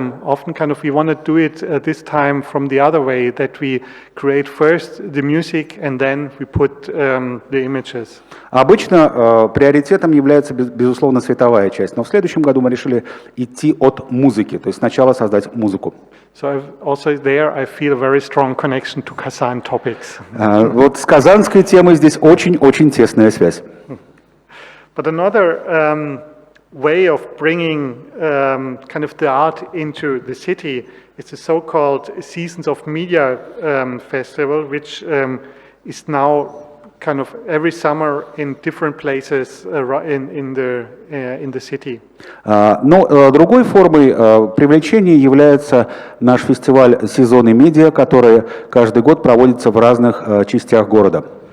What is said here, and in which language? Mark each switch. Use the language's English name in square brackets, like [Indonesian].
[English] Often kind of we want to do it this time from the other way, that we create first the music and then we put the images. [Russian] Обычно приоритетом является, безусловно, световая часть, но в следующем году мы решили идти от музыки, то есть сначала создать музыку. [English] So also there I feel a very strong connection to Kazan topics. [Russian] Вот с казанской темой здесь очень-очень тесная связь. [English] But another way of bringing kind of the art into the city is the so-called Seasons of Media festival, which is now kind of every summer in different places in the city. [Russian] Но другой формой привлечения является наш фестиваль «Сезоны медиа», который каждый год проводится в разных частях города.